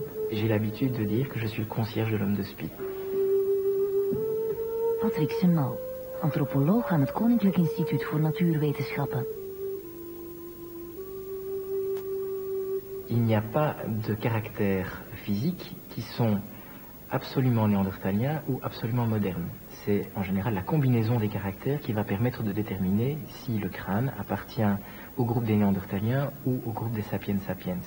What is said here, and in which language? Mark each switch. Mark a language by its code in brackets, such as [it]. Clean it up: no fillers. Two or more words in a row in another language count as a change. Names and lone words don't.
[fr] j'ai l'habitude de dire que je suis le concierge de l'homme de Spie. [nl] Patrick Semmel, antropoloog aan het Koninklijk Instituut voor Natuurwetenschappen. [fr] Il n'y a pas de caractères physiques qui sont absolument néandertaliens ou absolument modernes. C'est en général la combinaison des caractères qui va permettre de déterminer si le crâne appartient au groupe des néandertaliens ou au groupe des sapiens sapiens.